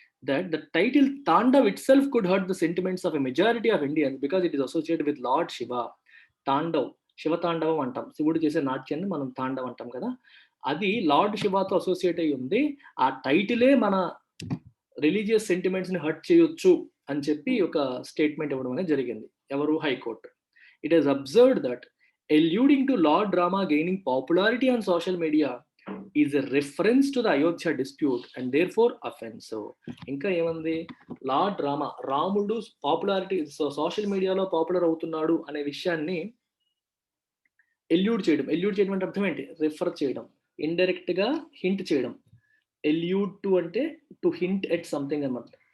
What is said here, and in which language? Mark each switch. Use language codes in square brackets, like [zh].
[en] That the title Tandav itself could hurt the sentiments of a majority of Indians because it is associated with lord Shiva. [te] Tandav, శివతాండవం అంటాం. శివుడు చేసే నాట్యాన్ని మనం తాండవ్ అంటాం కదా. అది లార్డ్ శివతో అసోసియేట్ అయ్యి ఉంది. ఆ టైటిలే మన రిలీజియస్ సెంటిమెంట్స్ ని హర్ట్ చేయొచ్చు అని చెప్పి ఒక స్టేట్మెంట్ ఇవ్వడం అనేది జరిగింది. ఎవరు? High court. [en] It has observed that alluding to Lord Rama gaining popularity on social media is a reference to the Ayodhya dispute and therefore offensive. [te] ఇంకా ఏమంది? లార్డ్ రాముడు పాపులారిటీ సోషల్ మీడియాలో పాపులర్ అవుతున్నాడు అనే విషయాన్ని ఎల్యూడ్ చేయడం అంటే అర్థం ఏంటి? రిఫర్ చేయడం, ఇండైరెక్ట్ గా హింట్ చేయడం. ఎల్యూడ్ టు అంటే [en] to hint at something [te] అన్నమాట.